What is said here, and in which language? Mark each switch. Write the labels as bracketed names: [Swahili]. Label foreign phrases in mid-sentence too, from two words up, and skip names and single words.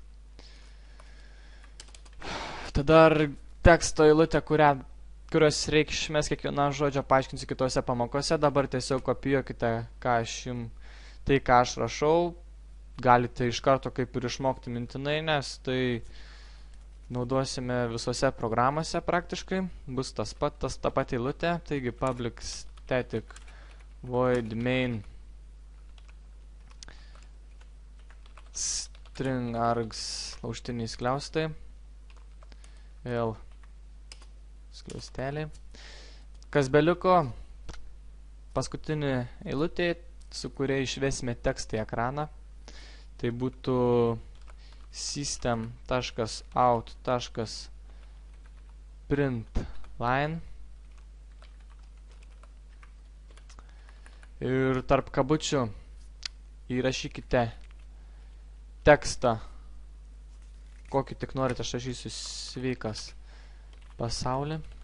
[Lithuanian] Tada teksto eilutė, kurios reikšmės kiekvieną žodžią paaiškinsiu kitose pamokose. Dabar tiesiog kopijuokite, ką aš rašau. Galite iš karto kaip ir išmokti mintinai, nes tai naudosime visose programose praktiškai. Bus ta pati eilutė. Taigi [English] public static void main string args [Lithuanian] laužtiniai skliaustai. Vėl skliausteliai. Kas beliko, paskutinį eilutė, su kuria išvesime tekstą į ekraną. Tai būtų system.out.println ir tarp kabučių įrašykite tekstą, kokį tik norite. Aš rašysiu sveikas pasaulį.